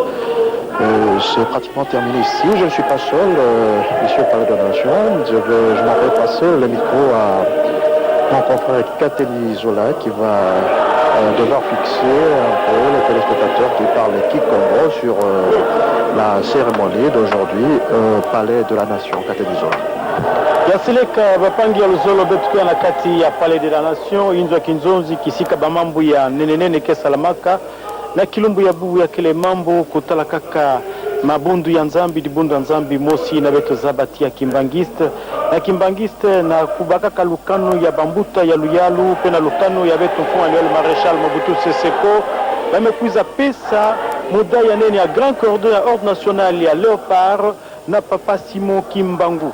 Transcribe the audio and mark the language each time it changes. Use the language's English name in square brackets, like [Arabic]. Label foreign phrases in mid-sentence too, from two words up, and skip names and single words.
[French] C'est pratiquement terminé ici. Je ne suis pas seul, ici au Palais de la Nation. Je m'en vais passer le micro à mon confrère Kateli Zola qui va devoir fixer un peu les téléspectateurs qui parlent Kikongo sur la cérémonie d'aujourd'hui au Palais de la Nation. Kateli Zola. [Kituba (Democratic Republic of Congo)] yasileka bapangi ya luzolo betukia na kati ya Palais de la Nation inzwa kinzonzi kisika bamambu ya nenenene kesalamaka na kilumbu ya bubu ya kile mambo kutala kaka mabundu ya nzambi dibundu ya nzambi mosi na beto zabati ya kimbangiste na kubaka lukano ya bambuta ya luyalu pena lukano ya beto mfuma aliwele Marechal Mobutu Seseko bamekuiza pesa muda ya nene ya Grand Cordon ya Ordre National ya Léopard na Papa Simon Kimbangu.